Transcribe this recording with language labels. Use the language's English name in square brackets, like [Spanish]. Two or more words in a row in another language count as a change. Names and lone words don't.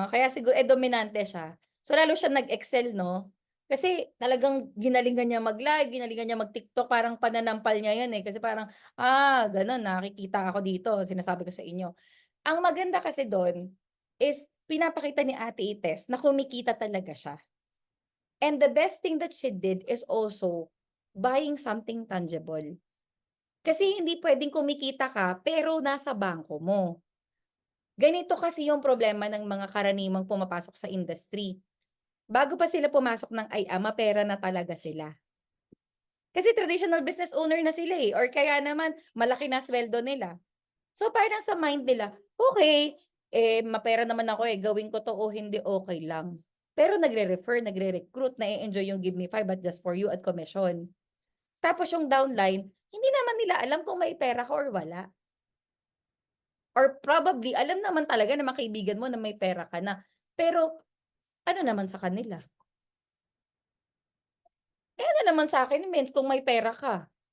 [Filipino] Kaya siguro, dominante siya. So, lalo siya nag-excel, no? Kasi talagang ginalingan niya mag-live, ginalingan niya mag-TikTok, parang pananampal niya yan eh. Kasi parang, ganun, nakikita ako dito, sinasabi ko sa inyo. Ang maganda kasi doon is pinapakita ni Ate Ites na kumikita talaga siya. [English] And the best thing that she did is also buying something tangible. [Filipino] Kasi hindi pwedeng kumikita ka pero nasa bangko mo. Ganito kasi yung problema ng mga karaniwang pumapasok sa industry. Bago pa sila pumasok ng IAMA, pera na talaga sila. Kasi [English] traditional business owner [Filipino] na sila eh. Or kaya naman, malaki na sweldo nila. So parang sa mind nila, okay, mapera naman ako eh, gawin ko to o hindi, okay lang. Pero nagre-refer, nagre-recruit, na-enjoy yung [English] give me 5 but just for you [Filipino] at commission. Tapos yung downline, hindi naman nila alam kung may pera ka or wala. [English] Or probably, [Filipino] alam naman talaga na mga kaibigan mo na may pera ka na. Pero, ano naman sa kanila? Ano naman sa akin, means kung may pera ka.